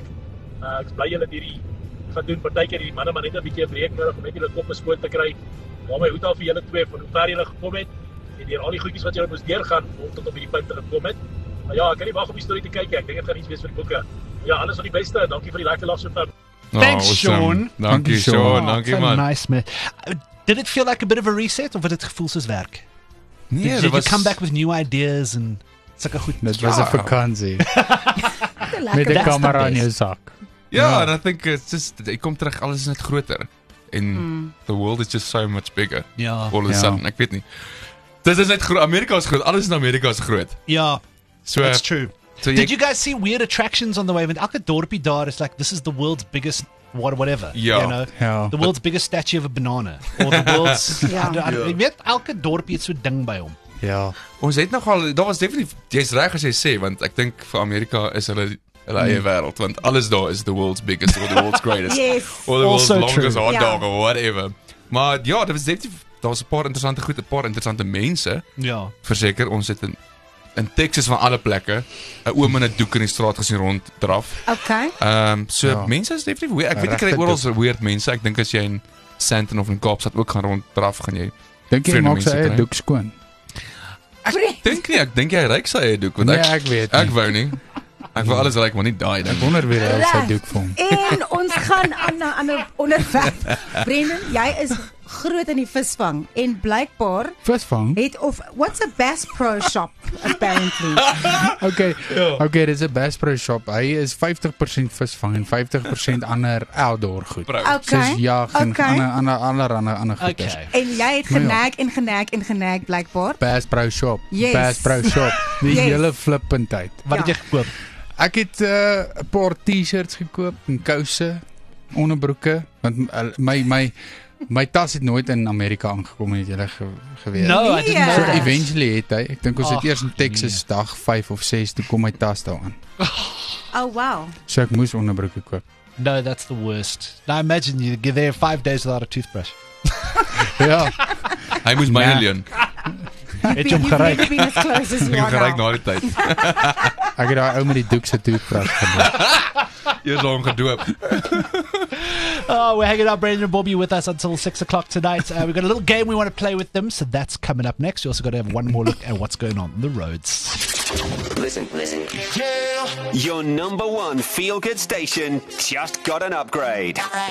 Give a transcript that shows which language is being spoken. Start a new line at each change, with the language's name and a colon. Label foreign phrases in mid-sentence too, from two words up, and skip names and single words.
Afrikaans: Ek is bly julle hierdie gaan doen partykeer die manne maar net 'n bietjie 'n breek nodig om net julle koppe skoon te kry. Maar my hoed af vir julle twee van hoe ver julle gekom het en deur al die goedjies wat julle moes deurgaan om tot op hierdie punt te gekom het. Maar ja, ek kan nie wag om die storie te kyk nie. Ek dink dit gaan iets wees vir die boeke. Ja, alles van die beste. Dankie vir die lekker lag so ver.
English: Thanks, awesome. Sean.
Afrikaans: Dankie Sean, dankie so man.
English: nice, man. Did it feel like a bit of a reset of
Afrikaans: het dit gevoel soos werk? Nee,
English: Did
Afrikaans: dit
English: you
Afrikaans: was
English: come back with new ideas and
Afrikaans: sulke goed? Dit was 'n vakansie Te met lekker. 'n
English: That's the
Afrikaans: kamera in jou
English: best.
Afrikaans: sak. Ja, en
English: I think it's just
Afrikaans: ek kom terug alles is net groter.
English: En the world is just so much bigger.
Afrikaans: Ja.
English: All of a sudden,
Afrikaans: ek weet nie. Dis is net groot. Amerika is groot. Alles in Amerika is groot. Ja,
English: So that's true. So Did you guys see weird attractions on the way?
Afrikaans: Want elke dorpie daar is
English: like, this is the world's biggest whatever.
Afrikaans: Ja.
English: You know?
Afrikaans: Ja.
English: The world's biggest statue of a banana. Or the world's...
Afrikaans: Ja. Jy weet, elke dorpie het so ding by hom. Ja. Ons het nogal, daar was definitief, jy's reg as jy sê, want ek dink vir Amerika is hulle eie wêreld, want alles daar is
English: the world's biggest or the world's greatest. Yes. Or the world's Also longest true. hot
Afrikaans: Ja.
English: dog or whatever.
Afrikaans: Maar ja, dit was definitief, daar was 'n paar interessante goed, 'n paar interessante mense. Ja. Verseker, ons het in Texas van alle plekke 'n oom in 'n doek in die straat gesien ronddraf. Okay. So Ja. mense is definitief weird. Ek weet ek kry Regte oral so weird mense. Ek dink as jy in Sandton of in Kaapstad ook gaan ronddraf, gaan jy Dink jy vreemde maak sy mense eie kry. doek skoon? Ek dink jy ryk sy eie doek, want Nee, ek weet nie. Ek wou nie. Ek wou alles ryk, maar nie daai ding. Wonder wie hy sy Reg. doek vir hom. En ons gaan aan 'n ander onderwerp. Brendan, jy is groot in die visvang en blykbaar Visvang? het of
English: what's a Bass Pro Shop apparently.
Afrikaans: Okay, dis 'n Bass Pro Shop. Hy is 50% visvang en 50% ander outdoor goed. Bro. Okay. Soos jag en Okay. ander goeders. Okay. En jy het genaak blykbaar. Bass Pro Shop. Yes. Bass Pro Shop. Die Yes. hele flippend tyd. Wat het Ja. jy gekoop? Ek het 'n paar T-shirts gekoop en kouse, onderbroeke, want my tas het nooit in Amerika aangekom het julle geweet.
English: No, I didn't
Afrikaans: Nee.
English: know
Afrikaans: So Ja.
English: that.
Afrikaans: eventually het hy, ek dink ons het Ag, eers in Texas dag 5 of 6 toe kom my tas daaraan.
English: Oh wow.
Afrikaans: So ek moes onderbroeke koop.
English: No, that's the worst. Now imagine you're there 5 days without a toothbrush.
Afrikaans: Ja, Hy moes myne Ja. leen. Het jy hom
English: You've
Afrikaans: geryk?
English: never been as close as
Afrikaans: Ek
English: you
Afrikaans: het
English: are
Afrikaans: geryk
English: now.
Afrikaans: na die tyd. ek het daai ou met die doek se toothbrush gedoen. Eers hom gedoop.
English: Oh, we're hanging out. Brandon and Bobby with us until 6 o'clock tonight. We've got a little game we want to play with them, so that's coming up next. We also got to have one more look at what's going on the roads. Listen. Your number one feel-good station just got an upgrade.